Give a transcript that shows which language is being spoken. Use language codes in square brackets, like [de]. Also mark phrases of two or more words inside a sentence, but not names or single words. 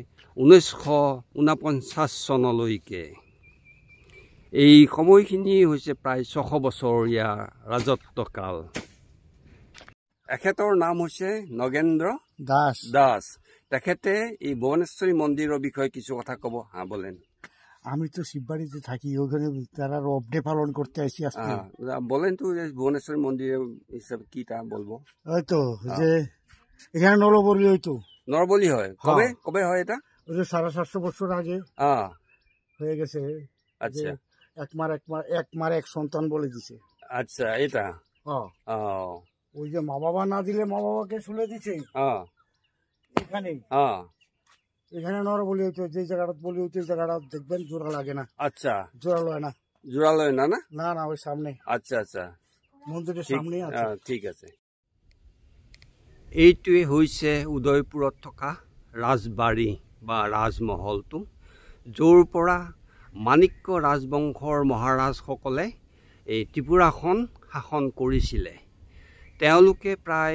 [as] 1949 চনলৈকে এই সময়খিনি হৈছে প্ৰায় 600 বছৰীয়া ৰাজত্বকাল এখেতৰ নাম হৈছে নগেন্দ্ৰ দাস তেখেতে এই ভুৱনেশ্বৰী মন্দিৰৰ বিষয়ে কিছু কথা কব [bn] হ্যাঁ বলেন আমি তো শিববাড়িতে থাকি ওখানে তারা রবডে পালন করতে আসি আজকে বলেন তো ভুবনেশ্বর মন্দিরে হিসাবে কি তা বলবো ওই তো যে এখানে নরবলি হইতো নরবলি হয় কবে কবে হয় এটা ওই যে 750 বছর আগে হয়ে গেছে আচ্ছা এক মার এক সন্তান বলে দিছে আচ্ছা এটা ওই যে মা বাবা না দিলে মা বাবাকে শুলে দিছে এখানে এখানে নরবলি হইতো যে জায়গাটা বলি হইতো জায়গাটা দেখবেন জোড়া লাগে না আচ্ছা জোড়া লয় না না না ওই সামনে আচ্ছা আচ্ছা মন্দিরের সামনে আছে [as] ঠিক আছে এইটোৱে হৈছে উদয়পুৰত থকা ৰাজবাৰী বা ৰাজমহলটো য'ৰ পৰা মাণিক্য ৰাজবংশৰ মহাৰাজসকলে এই ত্ৰিপুৰাখন শাসন কৰিছিলে তেওঁলোকে প্ৰায়